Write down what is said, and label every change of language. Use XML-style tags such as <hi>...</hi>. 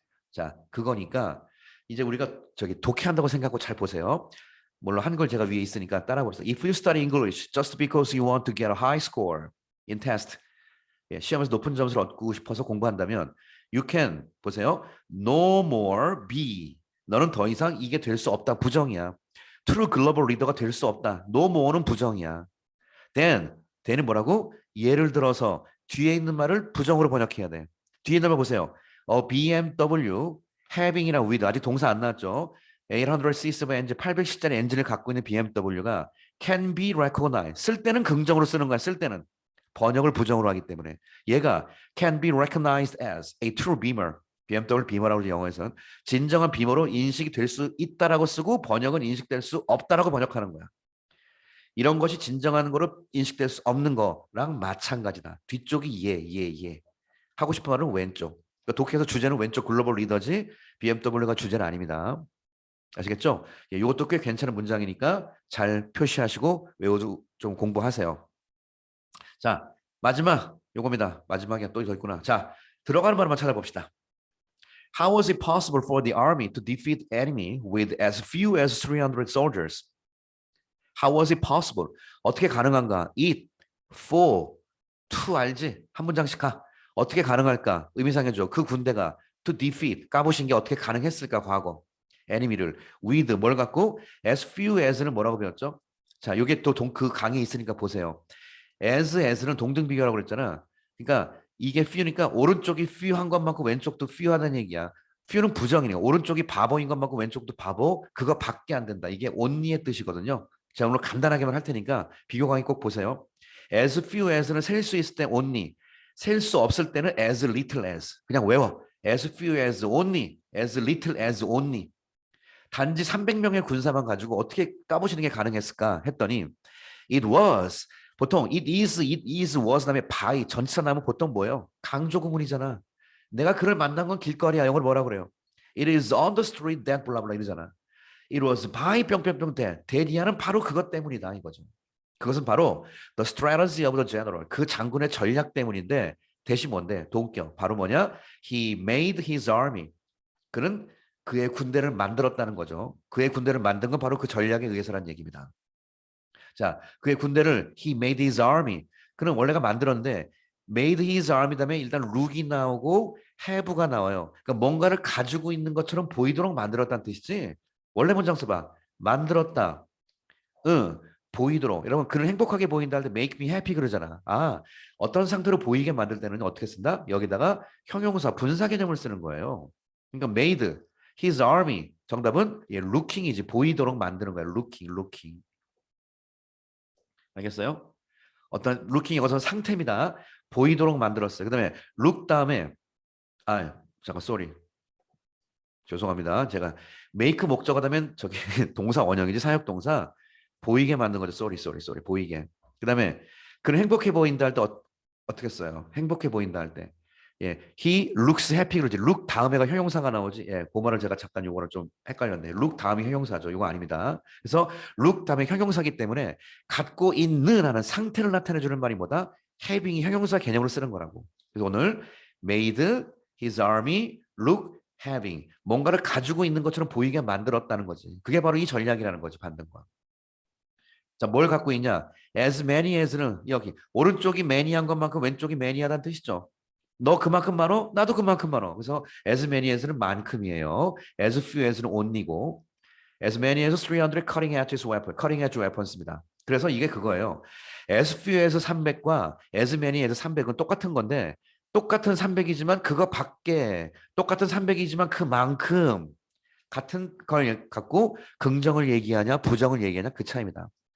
<ko>자, 그거니까 이제 우리가 저기 독해한다고 생각하고 잘 보세요. 물론 한글 제가 위에 있으니까 따라 보세요.</ko> <en>If you study English just because you want to get a high score in test,</en> <ko>예, 시험에서 높은 점수를 얻고 싶어서 공부한다면</ko> <en>you can 보세요. No more be.</en> <ko>너는 더 이상 이게 될 수 없다. 부정이야.</ko> <en>True global leader</en> <ko>가 될 수 없다. No more는 부정이야. then은 뭐라고? 예를 들어서 뒤에 있는 말을 부정으로 번역해야 돼. 뒤에 있는 말 보세요. BMW having이랑 with 아직 동사 안 나왔죠. 800cc 엔진 800cc짜리 엔진을 갖고 있는 BMW가</ko> <en>can be recognized.</en> <ko>쓸 때는 긍정으로 쓰는 거야. 쓸 때는 번역을 부정으로 하기 때문에 얘가</ko> <en>can be recognized as a true beamer.</en> <ko>BMW 비머라고 하죠. 영어에서는 진정한 비머로 인식이 될 수 있다라고 쓰고 번역은 인식될 수 없다라고 번역하는 거야. 이런 것이 진정한 거로 인식될 수 없는 거랑 마찬가지다. 뒤쪽이 예. 하고 싶은 말은 왼쪽. 그러니까 독해서 주제는 왼쪽 글로벌 리더지 BMW가 주제는 아닙니다. 아시겠죠? 예, 이것도 꽤 괜찮은 문장이니까 잘 표시하시고 외우고 좀 공부하세요. 자, 마지막 요겁니다. 마지막에 또 더 있구나. 자, 들어가는 말만 찾아봅시다.</ko> <en>How was it possible for the army to defeat enemy with as few as 300 soldiers? How was it possible?</en> <ko>어떻게 가능한가? It, for, to 알지? 한 문장씩 가. 어떻게 가능할까? 의미상해줘. 그 군대가 to defeat, 까보신 게 어떻게 가능했을까? 과거. enemy를 with 뭘 갖고? as few as는 뭐라고 배웠죠? 자, 이게 또 그 강의에 있으니까 보세요. as는 동등 비교라고 그랬잖아. 그러니까 이게 few니까 오른쪽이 few 한 것만큼 왼쪽도 few 하다는 얘기야. few는 부정이니까 오른쪽이 바보인 것만큼 왼쪽도 바보. 그거밖에 안 된다. 이게 only의 뜻이거든요. 제가 오늘 간단하게만 할 테니까 비교 강의 꼭 보세요. as few as는 셀 수 있을 때 only, 셀 수 없을 때는 as little as. 그냥 외워.</ko> <en>as few as only, as little as only.</en> <ko>단지 300명의 군사만 가지고 어떻게 까보시는 게 가능했을까 했더니</ko> <en>it was</en> <ko>보통 it is, was 다음에 by 전치사 나오면 보통 뭐예요? 강조 구문이잖아. 내가 그를 만난 건 길거리야. 영어로 뭐라 그래요?</ko> <en>It is on the street that</en> <ko>블라블라 이러잖아.</ko> <en>It was by 뿅뿅뿅 that.</en> <ko>대리하는 바로 그것 때문이다 이거죠. 그것은 바로</ko> <en>the strategy of the general.</en> <ko>그 장군의 전략 때문인데 대신 뭔데? 동격. 바로 뭐냐?</ko> <en>He made his army.</en> <ko>그는 그의 군대를 만들었다는 거죠. 그의 군대를 만든 건 바로 그 전략에 의해서라는 얘기입니다. 자, 그의 군대를</ko> <en>he made his army.</en> <ko>그는 원래가 만들었는데 made his army 다음에 일단 look이 나오고 have가 나와요. 그러니까 뭔가를 가지고 있는 것처럼 보이도록 만들었다는 뜻이지. 원래 문장 써봐. 만들었다. 응. 보이도록. 여러분 그를 행복하게 보인다 할 때</ko> <en>make me happy</en> <ko>그러잖아. 아, 어떤 상태로 보이게 만들 때는 어떻게 쓴다? 여기다가 형용사 분사 개념을 쓰는 거예요.</ko> <en>그러니까 made his army.</en> <ko>정답은 예, looking이지. 보이도록 만드는 거야. looking. 알겠어요? 어떤 looking 이것은 상태입니다. 보이도록 만들었어요. 그다음에 look 다음에 잠깐 sorry. 죄송합니다. 제가 make 목적어 다면 저기 동사 원형이지 사역 동사 보이게 만든 거죠. sorry. 보이게. 그다음에 그는 행복해 보인다 할 때 어떻게 써요? 행복해 보인다 할 때.</ko> <en>예, he looks happy 그러지.</en> <ko>look 다음에가 형용사가 나오지. 예, 그 말을 제가 잠깐 요거를 좀 헷갈렸네. look 다음이 형용사죠. 이거 아닙니다. 그래서 look 다음에 형용사기 때문에 갖고 있는 하는 상태를 나타내 주는 말이 뭐다? having이 형용사 개념으로 쓰는 거라고. 그래서 오늘</ko> <en>made his army look having</en> <ko>뭔가를 가지고 있는 것처럼 보이게 만들었다는 거지. 그게 바로 이 전략이라는 거지. 반등과. 자, 뭘 갖고 있냐? as many as는 여기 오른쪽이 many한 것만큼 왼쪽이 many하다는 뜻이죠. 너 그만큼 많어? 나도 그만큼 많어. 그래서 as many as는 만큼이에요.</ko> <en>as few as는 only고 as many as 300 cutting edge weapons입니다.</en> <ko>그래서 이게 그거예요. as few as 300과 as many as 300은 똑같은 건데 똑같은 300이지만 그거 밖에 똑같은 300이지만 그만큼 같은 걸 갖고 긍정을 얘기하냐 부정을 얘기하냐 그 차이입니다.</ko>